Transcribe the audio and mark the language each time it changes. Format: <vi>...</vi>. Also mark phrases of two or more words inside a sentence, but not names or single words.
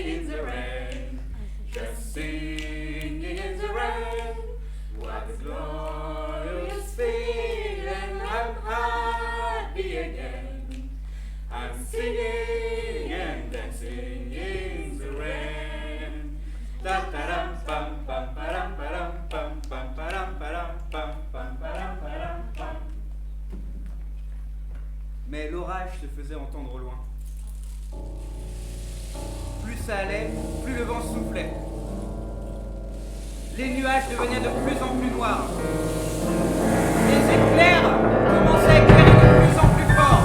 <en>in the rain, just singing in the rain. What a glorious feeling, I'm happy again. I'm singing and dancing in the rain. Ta ta ram pam pam param param pam pam param param pam pam param param pam.</en> <fr>Mais l'orage se faisait entendre au loin. Plus ça allait, plus le vent soufflait. Les nuages devenaient de plus en plus noirs. Les éclairs commençaient à éclairer de plus en plus fort.</fr>